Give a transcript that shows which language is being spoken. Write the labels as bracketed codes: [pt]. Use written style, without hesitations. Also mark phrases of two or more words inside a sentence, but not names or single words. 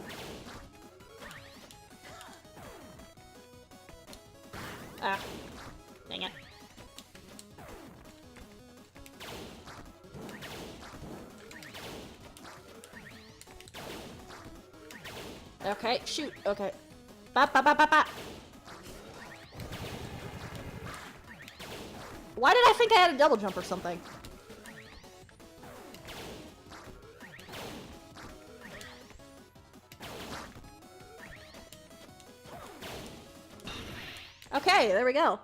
[en] Ah. Dang it. Okay, shoot. Okay. Ba ba ba ba ba. Why did I think I had a double jump or something? Okay, there we go.